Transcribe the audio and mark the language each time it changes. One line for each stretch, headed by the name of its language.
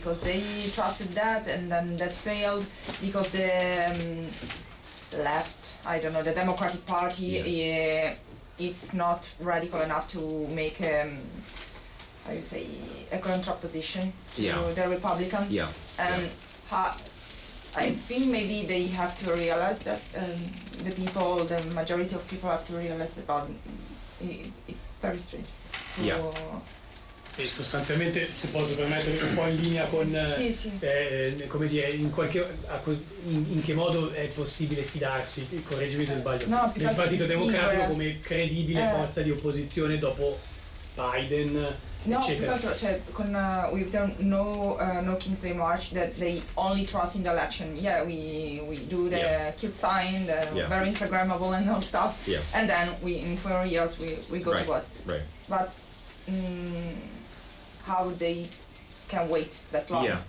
English: Because they trusted that, and then that failed because the left, I don't know, the Democratic Party, it's not radical enough to make how you say a contraposition to the Republican, I think maybe they have to realize that the people, the majority of people have to realize that it's very strange.
Italian: E sostanzialmente, se posso permettere, un po' in linea con come dire, in che modo è possibile fidarsi, correggimi se sbaglio, del Partito Democratico come credibile forza di opposizione dopo Biden.
English: No, because with the No King's Day March, that they only trust in the election. Yeah, we do the cute sign, the very Instagrammable and all stuff. Yeah. And then we in 4 years we go right. to what? Right. But how they can wait that long?